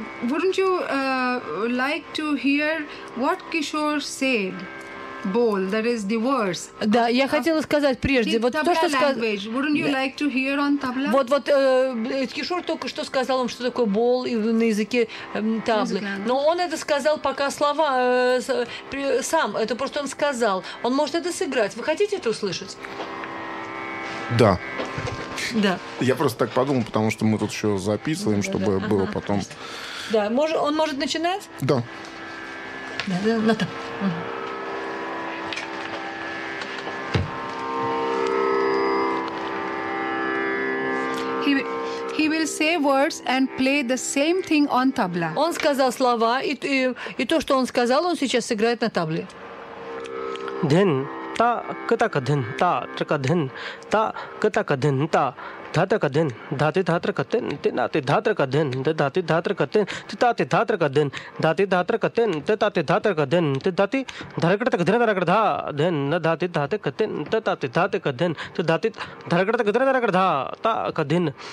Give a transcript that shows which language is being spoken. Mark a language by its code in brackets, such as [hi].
[en] Wouldn't you like to hear what Kishore said? Bowl, that is the verse. [ru] Да, я хотела сказать прежде, вот то, что сказал. [en] Wouldn't you like to hear on tabla? [ru] Вот, Кишор только что сказал вам, что такое bowl на языке таблы. Но он это сказал пока слова сам. Это просто он сказал. Он может это сыграть. Вы хотите это услышать? Да. Да. Я просто так подумал, потому что мы тут еще записываем, да, чтобы да. было потом. Да, он может начинать? Да. Да, на там. [en] He will say words and play the same thing on tabla. [ru] Он сказал слова и то, что он сказал, он сейчас сыграет на табле. Дин та кта кдин та трка дин та кта кдин та धात्र का दिन धाति धात्र का दिन तिनाति धात्र का दिन धाति धात्र का दिन तिताति धात्र का दिन धाति धात्र का दिन तिताति धात्र का दिन तिधाति धरकट तक धरकट धा दिन न धाति धाते का दिन तिताति धाते का दिन तिधाति धरकट तक धरकट धा ता का दिन